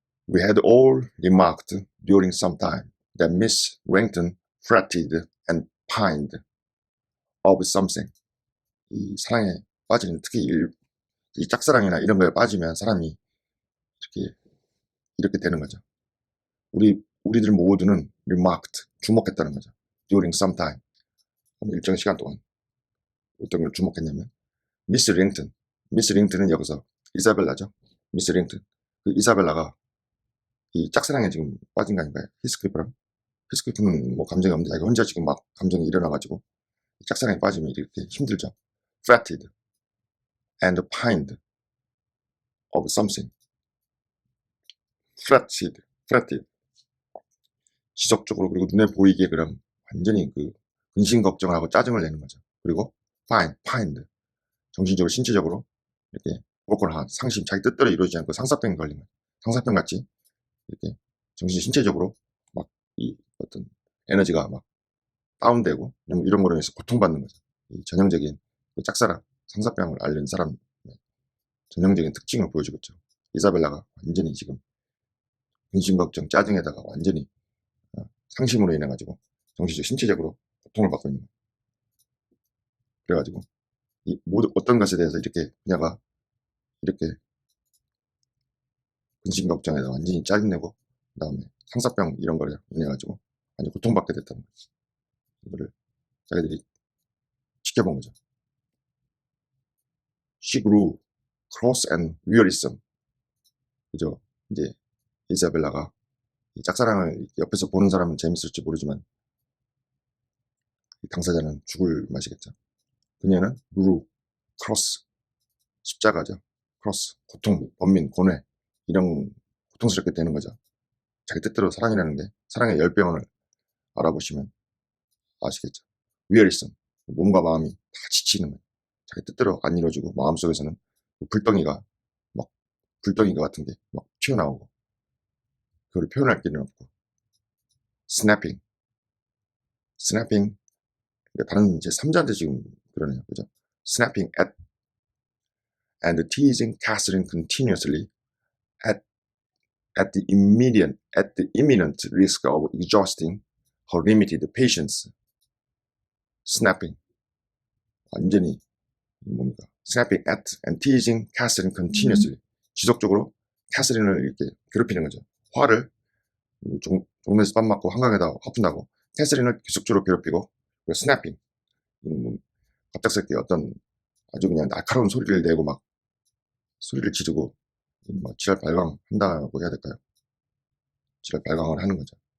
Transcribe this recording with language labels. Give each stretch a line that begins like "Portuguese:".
English: We had all remarked during some time that Miss Wrington fretted and pined of something.
Korean: 이 사랑에 빠지는 특히 이 짝사랑이나 이런 거에 빠지면 사람이 이렇게 되는 거죠. 우리들 모두는 remarked, 주목했다는 거죠.
English: during some time.
Korean: 일정 시간 동안 어떤 걸 주목했냐면 미스 링턴은 여기서 이사벨라죠. 미스 링턴. 그 이사벨라가 이 짝사랑에 지금 빠진 거 아닌가요? 히스클리프는 뭐 감정이 없는데 자기 혼자 지금 막 감정이 일어나가지고 짝사랑에 빠지면 이렇게 힘들죠.
English: fretted and pined of something. fretted.
Korean: 지속적으로 그리고 눈에 보이게 그럼 완전히 그 근심 걱정을 하고 짜증을 내는 거죠. 그리고 pined. 정신적으로 신체적으로 이렇게 brokenheart, 상심, 자기 뜻대로 이루어지지 않고 상사병 걸린 거예요. 상사병 같이 이렇게 신체적으로 막 이 어떤 에너지가 막 다운되고 이런 거로 인해서 고통받는 거죠. 이 전형적인 그 짝사랑, 상사병을 앓는 사람 전형적인 특징을 보여주고 있죠. 이사벨라가 완전히 지금 근심 걱정 짜증에다가 완전히 상심으로 인해 가지고 정신적 신체적으로 고통을 받고 있는 거예요. 그래가지고 이 모든 어떤 것에 대해서 이렇게 그녀가 이렇게 근심 걱정에다 완전히 짜증내고 그다음에 상사병 이런 거를 인해 가지고 완전 고통받게 됐다는 거지. 이거를 자기들이 지켜본 거죠.
English: She grew cross and wearisome.
Korean: 그죠? 이제 이사벨라가 이 짝사랑을 옆에서 보는 사람은 재밌을지 모르지만 이 당사자는 죽을 맛이겠죠. 그녀는 grew, cross, 십자가죠. cross, 고통, 번민, 고뇌 이런 고통스럽게 되는 거죠. 자기 뜻대로 사랑이라는 게 사랑의 열병을 알아보시면 아시겠죠. wearisome, 몸과 마음이 다 지치는 거예요. 자기 뜻대로 안 이루어지고 마음속에서는 불덩이가 막 불덩이가 같은 게 막 튀어나오고 그걸 표현할 길은 없고 snapping, 그러니까 다른 제 3자한테 지금 그러네요. 그죠?
English: snapping at and teasing Catherine continuously at at the imminent risk of exhausting her limited patience.
Korean: snapping 완전히 뭡니까?
English: snapping at and teasing Catherine continuously
Korean: 지속적으로 캐서린을 이렇게 괴롭히는 거죠. 화를 종로에서 밥 맞고 한강에다 화푼다고 캐서린을 계속적으로 괴롭히고 snapping 갑작스럽게 어떤 아주 그냥 날카로운 소리를 내고 막 소리를 지르고 뭐 지랄 발광한다고 해야 될까요? 지랄 발광을 하는 거죠.